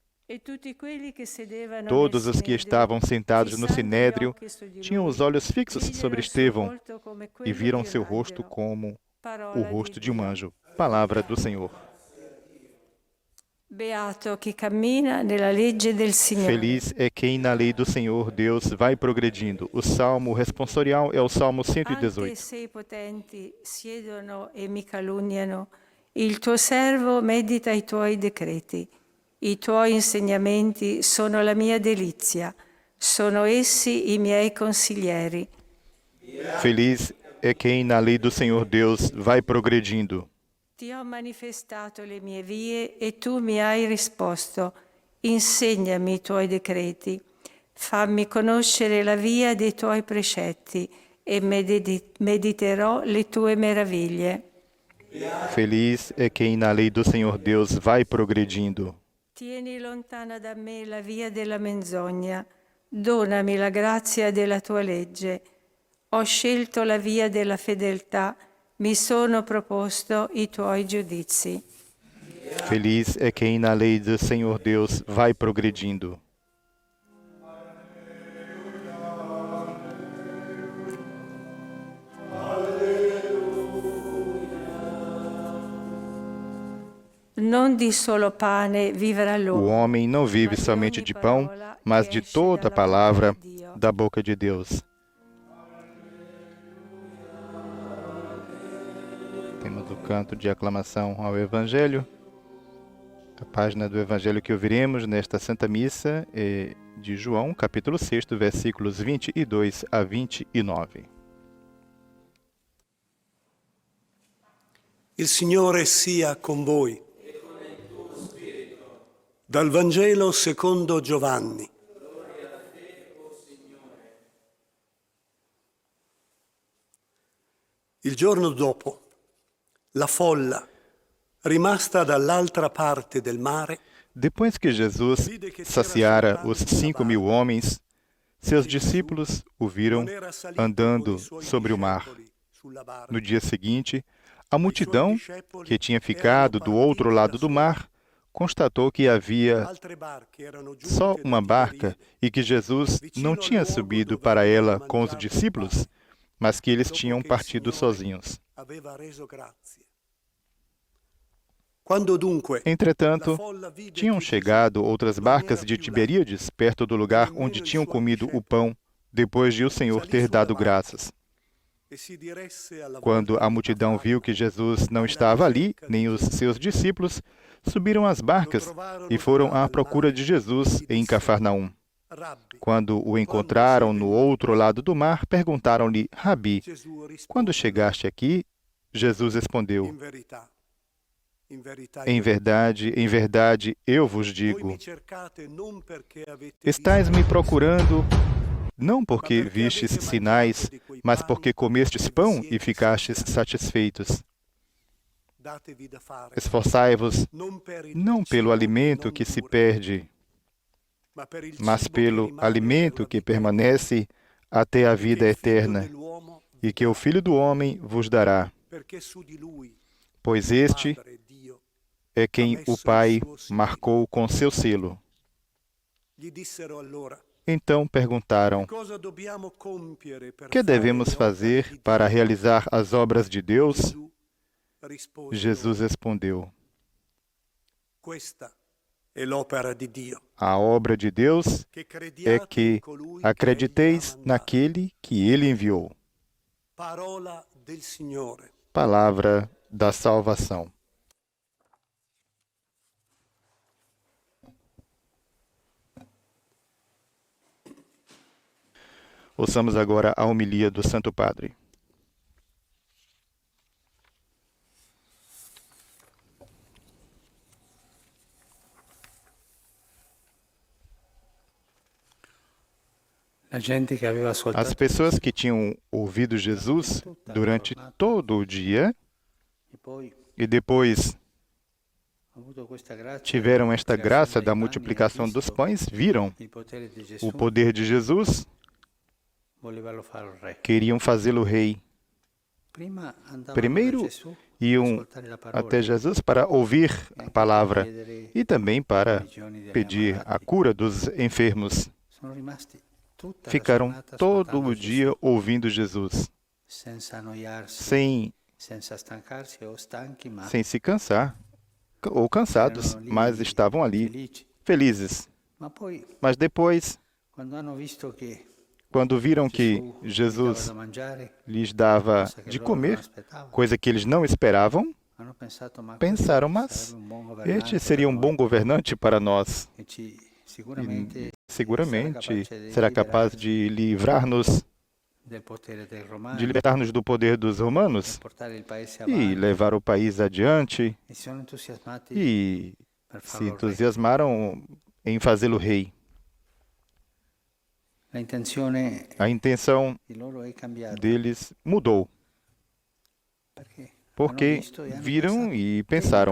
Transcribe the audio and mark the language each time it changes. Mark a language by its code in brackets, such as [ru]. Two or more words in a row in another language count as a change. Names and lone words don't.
[pt] Todos os que estavam sentados no Sinédrio tinham os olhos fixos sobre Estevão e viram seu rosto como o rosto de um anjo. Palavra do Senhor. Feliz é quem na lei do Senhor Deus vai progredindo. O salmo responsorial é o Salmo 118. [it] Anche se i potenti siedono e mi calunniano, il tuo servo medita i tuoi decreti. I tuoi insegnamenti sono la mia delizia, sono essi i miei consiglieri. [pt] Feliz é quem na lei do Senhor Deus vai progredindo. [it] Ti ho manifestato le mie vie e tu mi hai risposto. Insegnami i tuoi decreti. Fammi conoscere la via dei tuoi precetti e mediterò le tue meraviglie. [pt] Feliz é quem na lei do Senhor Deus vai progredindo. [it] Tieni lontana da me la via della menzogna, donami la grazia della tua legge. Ho scelto la via della fedeltà, mi sono proposto i tuoi giudizi. [pt] Feliz é quem na lei do Senhor Deus vai progredindo. [it] Non di solo pane vivrà [pt] O [it] l'uomo. [pt] homem não vive somente de pão, mas de toda a palavra da boca de Deus. Tema do canto de aclamação ao Evangelho. A página do Evangelho que ouviremos nesta Santa Missa é de João, capítulo 6, versículos 22 a 29. [it] Il Signore sia con voi. Dal Vangelo secondo Giovanni. Il giorno dopo, la folla, rimasta dall'altra parte del mare, [pt] Depois que Jesus saciara os 5.000 homens, seus discípulos o viram andando sobre o mar. No dia seguinte, a multidão, que tinha ficado do outro lado do mar, constatou que havia [it] Altre barche erano [pt] só [it] giunte [pt] uma [it] da [pt] barca [it] Tiberia, [pt] e que Jesus não tinha subido para ela com os discípulos, mas que eles tinham partido sozinhos. [it] aveva reso grazie. Quando dunque la [pt] Entretanto, [it] folla vide [pt] tinham [it] che [pt] chegado outras [it] non [pt] barcas [it] era [pt] de [it] più là, [pt] Tiberíades, perto do lugar onde tinham comido o pão, depois de o Senhor ter dado graças. [it] e si diresse alla [pt] Quando [it] volta [pt] a multidão viu que Jesus não estava ali, nem os seus discípulos, subiram às barcas e foram à procura de Jesus em Cafarnaum. [it] Rabbi, [pt] Quando o encontraram no outro lado do mar, perguntaram-lhe: Rabi, [it] Gesù rispose [pt] quando chegaste aqui? Jesus respondeu: [it] in verità [pt] em verdade, eu vos [it] voi [pt] digo, [it] mi cercate non perché avete [pt] estais me [it] visto [pt] procurando não [it] ma [pt] porque [it] perché [pt] vistes [it] avete [pt] sinais, [it] mangiato di quei [pt] mas [it] pani [pt] porque comestes [it] e vi [pt] pão e [it] siete [pt] ficastes [it] saziati. [pt] satisfeitos. [it] Datevi da fare [pt] Esforçai-vos [it] non per il [pt] não pelo [it] cibo [pt] alimento [it] non [pt] que se [it] dura, [pt] perde, [it] ma per il [pt] mas [it] cibo che [pt] pelo [it] rimane per [pt] alimento [it] la [pt] que [it] vita eterna, [pt] permanece até a [it] e che [pt] vida [it] il Figlio [pt] eterna, [it] dell'uomo vi [pt] e que o [it] darà, [pt] Filho do Homem vos dará, [it] perché su di lui [pt] pois [it] il [pt] este [it] Padre Dio [pt] é [it] ha [pt] quem o [it] messo il [pt] Pai [it] suo sigillo. [pt] marcou com seu selo. [it] Gli dissero allora: [pt] Então perguntaram: [it] cosa dobbiamo compiere per [pt] que [it] fare [pt] devemos [it] le opere [pt] fazer [it] di [pt] para [it] Dio? [pt] realizar as obras de Deus? [it] Gesù rispose [pt] Jesus [it] loro: [pt] respondeu: [it] questa è l'opera di Dio, [pt] a obra de Deus [it] che [pt] é [it] crediate in [pt] que [it] colui che egli ha [pt] acrediteis [it] mandato. [pt] naquele que ele enviou. [it] Parola del Signore. [pt] Palavra da salvação. Ouçamos agora a homilia do Santo Padre. [it] La gente che aveva [pt] As [it] ascoltato [pt] pessoas que tinham ouvido Jesus durante todo o dia [it] e poi [pt] e depois [it] ha avuto questa grazia [pt] tiveram [it] della [pt] esta [it] moltiplicazione [pt] graça [it] dei [pt] da [it] pani e [pt] multiplicação dos [it] visto [pt] pães, viram [it] il potere di [pt] o [it] Gesù, [pt] poder de Jesus, [it] volevano fare il re. [pt] queriam fazê-lo rei. [it] Prima andavano [pt] Primeiro [it] da Gesù per [pt] iam [it] ascoltare la parola [pt] até Jesus para ouvir a palavra e também para [it] guarigioni degli [pt] pedir a [it] ammalati. [pt] cura dos enfermos. [it] Sono rimasti tutta la [pt] Ficaram [it] giornata [pt] todo [it] ascoltando [pt] o [it] Gesù, [pt] dia ouvindo Jesus, [it] senza annoiarsi, [pt] sem [it] senza stancarsi o stanchi, ma [pt] se cansar ou cansados, [it] erano lì [pt] mas estavam ali [it] felici. [pt] felizes. [it] Ma poi, [pt] Mas depois, [it] quando hanno visto che [pt] quando viram que [it] Gesù gli dava [pt] Jesus [it] da mangiare, [pt] lhes dava [it] cosa che [pt] de [it] loro non [pt] comer, [it] aspettavano, [pt] coisa que eles não esperavam, [it] hanno pensato, ma [pt] pensaram, [it] questo [pt] mas [it] sarebbe un buon governante [pt] este seria [it] per [pt] um bom [it] noi, [pt] governante para nós. [it] e [pt] E [it] sicuramente [pt] seguramente [it] capace di [pt] será capaz de livrar-nos, [it] del potere dei [pt] de [it] romani, [pt] libertar-nos do poder dos romanos [it] portare il paese [pt] e [it] avanti, [pt] levar o país adiante, [it] e si sono entusiasmati [pt] e [it] per [pt] se [it] farlo re. [pt] entusiasmaram em fazê-lo rei. [it] La intenzione [pt] A intenção [it] di loro è cambiata, [pt] deles mudou, [it] perché hanno [pt] porque [it] visto e hanno [pt] viram [it] pensato, [pt] e [it] bene, [pt] pensaram,